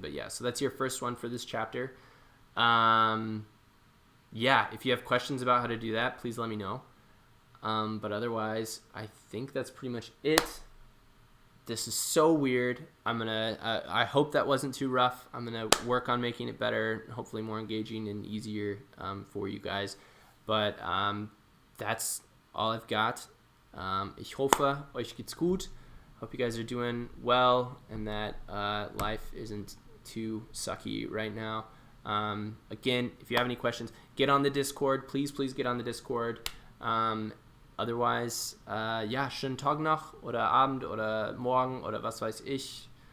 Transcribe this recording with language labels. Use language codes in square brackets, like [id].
[en] But yeah, so that's your first one for this chapter. Yeah, if you have questions about how to do that, please let me know. But otherwise, I think that's pretty much it. This is so weird. I hope that wasn't too rough. I'm gonna work on making it better, hopefully more engaging and easier for you guys. But that's all I've got. [de] Ich hoffe, euch geht's gut. [en] Hope you guys are doing well and that life isn't too sucky right now. Again, if you have any questions, get on the Discord. Please get on the Discord. [de] Otherwise, ja, schönen Tag noch oder Abend oder Morgen oder was weiß ich.